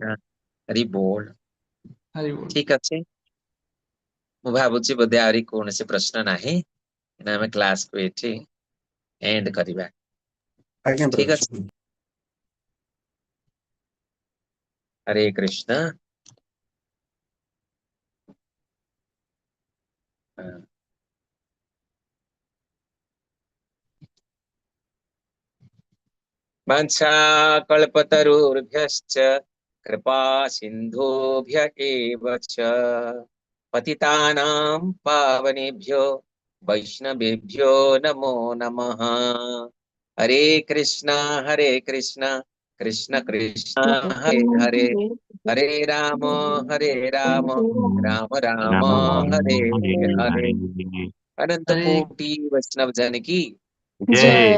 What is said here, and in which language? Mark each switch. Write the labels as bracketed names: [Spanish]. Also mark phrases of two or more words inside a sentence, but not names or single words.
[Odia] କୃଷ୍ଣ, ହରି ବୋଲ। ହରି ବୋଲ। ଠିକ ଅଛି, ମୁଁ ଭାବୁଛି ବୋଧେ ଆହୁରି କୌଣସି ପ୍ରଶ୍ନ ନାହିଁ, ଆମେ କ୍ଲାସକୁ ଏଠି ଏଣ୍ଡ କରିବା। ଆଜ୍ଞା ଠିକ ପ୍ରଭୁ। ଅଛି, ହରେ କୃଷ୍ଣ। [Sanskrit] वाञ्छा कल्पतरुर्भ्यश्च कृपा सिन्धुभ्य एव च पतितानां पावनेभ्यो वैष्णवेभ्यो नमो नमः। हरे कृष्णा कृष्ण कृष्ण हरे हरे, हरे राम राम राम हरे हरे। [Hindi] अनंत हरे कोटि वैष्णव जन की जय